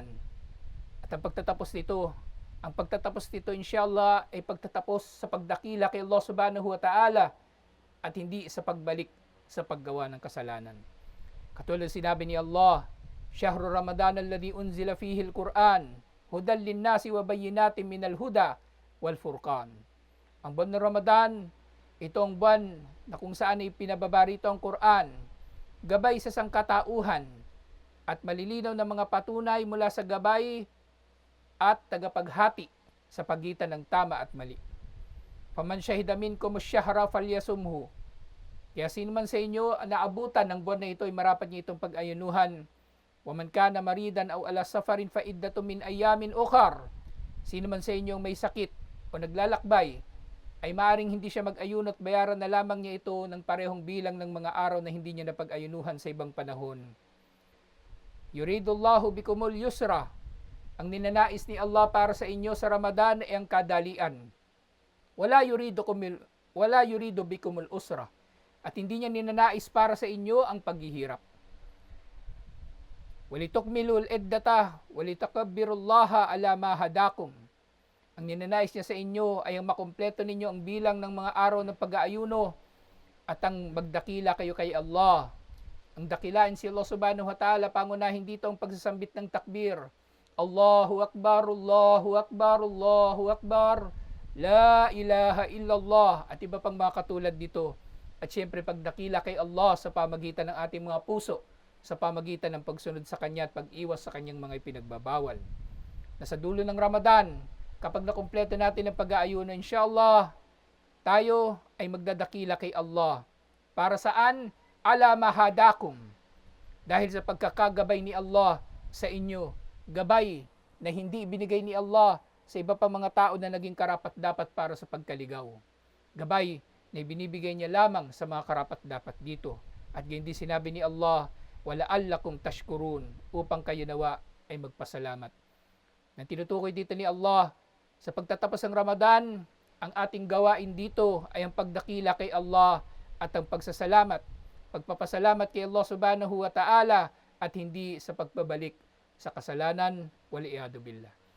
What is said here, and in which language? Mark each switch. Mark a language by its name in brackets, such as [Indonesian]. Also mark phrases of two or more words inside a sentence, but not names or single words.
[Filipino] At ang pagtatapos nito inshallah ay pagtatapos sa pagdakila kay Allah subhanahu wa ta'ala at hindi sa pagbalik sa paggawa ng kasalanan. Katulad sinabi ni Allah, [Arabic] شهر رمضان الذي أنزل فيه القرآن هدى للناس وبينات من الهدى والفرقان. [Filipino] Ang buwan ng Ramadan, ito ang buwan na kung saan ay pinababa rito ang Quran, gabay sa sangkatauhan at malilinaw na mga patunay mula sa gabay at tagapaghati sa pagitan ng tama at mali. [Arabic] فمن شهد منكم الشهر فليصمه. [Filipino] Kaya sino man sa inyo na abutan ng buwan na ito ay marapat niya itong pag-ayunuhan. [Arabic] ومن كان مريضا أو على سفر فعدة من أيام أخر. [Filipino] Sino man sa inyo may sakit o naglalakbay ay maaring hindi siya mag-ayuno at bayaran na lamang niya ito ng parehong bilang ng mga araw na hindi niya napag-ayunuhan sa ibang panahon. [Arabic] يريد الله بكم اليسر. [Filipino] Ang ninanais ni Allah para sa inyo sa Ramadan ay ang kadalian. [Arabic] ولا يريد بكم العسر. [Filipino] At hindi niya ninanais para sa inyo ang paghihirap. [Arabic] ولتكملوا العدة ولتكبروا الله على ما هداكم. [Filipino] Ang ninanais niya sa inyo ay ang makumpleto ninyo ang bilang ng mga araw ng pag-aayuno at ang magdakila kayo kay Allah. Ang dakilain si [Arabic] الله سبحانه وتعالى, [Filipino] pangunahin dito ang pagsasambit ng takbir. [Arabic] الله أكبر الله أكبر الله أكبر لا إله إلا الله, [Filipino] at iba pang mga katulad dito. At syempre pagdakila kay Allah sa pamagitan ng ating mga puso, sa pamagitan ng pagsunod sa Kanya at pag-iwas sa Kanyang mga ipinagbabawal. Nasa dulo ng Ramadan, kapag nakumpleto natin ang pag-aayuno, inshallah, tayo ay magdadakila kay Allah. Para saan? [Arabic] على ما هداكم. [Filipino] Dahil sa pagkakagabay ni Allah sa inyo, gabay na hindi ibinigay ni Allah sa iba pang mga tao na naging karapat-dapat para sa pagkaligaw. Gabay na ibinibigay niya lamang sa mga karapat-dapat dito. At ganyan din sinabi ni Allah, [Arabic] ولعلكم تشكرون, [Filipino] upang kayo nawa ay magpasalamat. Nang tinutukoy dito ni Allah, sa pagtatapos ng Ramadan, ang ating gawain dito ay ang pagdakila kay Allah at ang pagsasalamat, pagpapasalamat kay [Arabic] الله سبحانه وتعالى [Filipino] at hindi sa pagbabalik sa kasalanan, [Arabic] والعياذ بالله.